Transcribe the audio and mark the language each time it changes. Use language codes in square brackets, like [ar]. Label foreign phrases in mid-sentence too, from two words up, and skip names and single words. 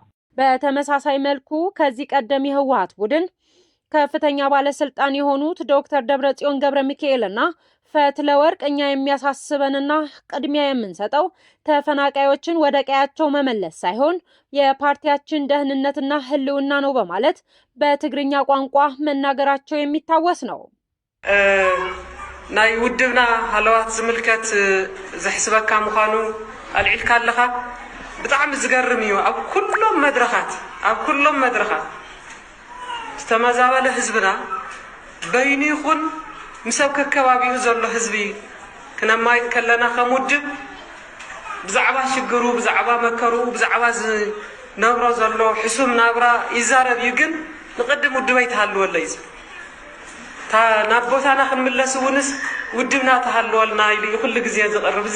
[am] በተመሳሳይ መልኩ ከዚህ ቀደም የህወሓት ቡድን ከፍተኛ ባለስልጣን የሆኑት ዶክተር ደብረጽዮን ገብረ ሚካኤልና ፈትለወርቅ እኛ የሚያሳስበንና ቅድሚያ የምንሰጠው ተፈናቃዮችን ወደ ቀያቸው መመለስ ሳይሆን የፓርቲያችን ደህንነትና ህልውና ነው በማለት በትግርኛ ቋንቋ መናገራቸው የሚታወስ ነው። [ti] ናይ ውድብና ሃለዋት ዝምልከት ዘሕስበካ ምዃኑ አልዒልካ ኣለኻ ብጣዕሚ ዝገርም እዩ። ኣብ ኩሎም መድረኻት ዝተመዛበለ ህዝብና በይኑ ይኹን ምሰብ ከከባቢኡ ዘሎ ህዝቢ ክነማይት ከለና ከም ውድብ ብዛዕባ ሽግሩ፣ ብዛዕባ መከሩ፣ ብዛዕባ ዝነብሮ ዘሎ ሕሱም ናብራ ይዛረብ እዩ። ግን ንቅድም ውድበይ ተሃልወለ እዩ ናብ ቦታና ክንምለስ እውንስ ውድብና ተሃልወልና ኢሉ ኩሉ ግዜ ዝቐርብ እዚ